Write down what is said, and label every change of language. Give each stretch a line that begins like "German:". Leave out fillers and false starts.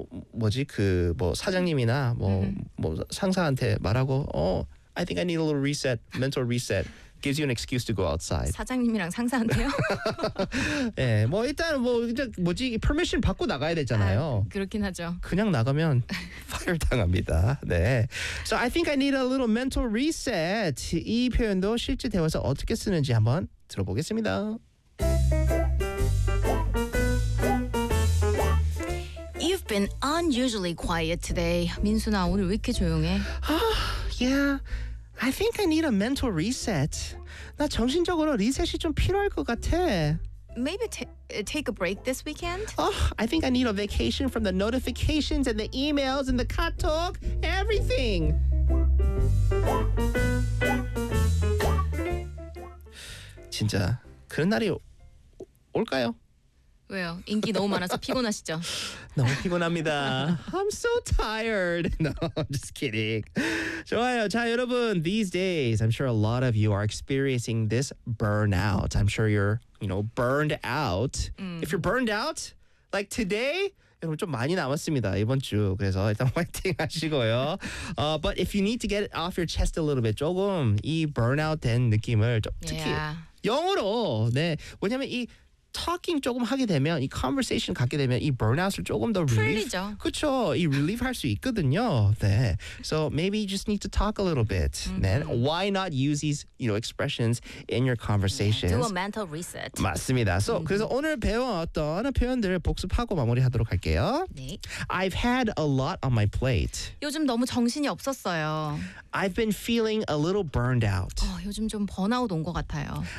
Korean: 뭐 사장님이나 뭐 상사한테 말하고
English: I think I need a little reset, mental reset. Gives you an excuse to go outside.
Korean: 사장님이랑 상사한테요? 네, 뭐 일단 뭐지 permission 받고 나가야 되잖아요. 아, 그렇긴 하죠. 그냥 나가면 fire 당합니다. 네.
English: So I think I need a little mental reset.
Korean: 이 표현도 실제 대화에서 어떻게 쓰는지 한번 들어보겠습니다.
English: You've been unusually quiet today.
Korean: 민수나, 오늘 왜 이렇게 조용해?
English: Yeah, I think I need a mental reset.
Korean: 나 정신적으로 리셋이 좀 필요할 것 같아.
English: Maybe take a break this weekend? I think I need a vacation from the notifications and the emails and the KakaoTalk, everything.
Korean: 진짜 그런 날이 올까요? 왜요? 인기 너무 많아서 피곤하시죠? 너무 피곤합니다.
English: I'm so tired. No, I'm just kidding.
Korean: 좋아요. 자, 여러분,
English: these days, I'm sure a lot of you are experiencing this burnout. I'm sure you're, you know, burned out. If you're burned out, like today,
Korean: 여러분, 좀 많이 남았습니다. 이번 주. 그래서 일단 화이팅 하시고요.
English: But if you need to get it off your chest a little bit,
Korean: 조금 이 burnout 된 느낌을 좀, 특히
English: yeah.
Korean: 영어로, 네, 왜냐면 이 talking 조금 하게 되면 이 conversation 갖게 되면 이 burnout을 조금 더 풀리죠. 그쵸. 이 relief 할 수 있거든요. 네.
English: So maybe you just need to talk a little bit. Then why not use these, you know, expressions in your conversations? Yeah, do a mental reset.
Korean: 맞습니다. So 그래서 오늘 배웠던 표현들을 복습하고 마무리하도록 할게요. 네.
English: I've had a lot on my plate.
Korean: 요즘 너무 정신이 없었어요.
English: I've been feeling a little burned out.
Korean: 요즘 좀 번아웃 온 것 같아요.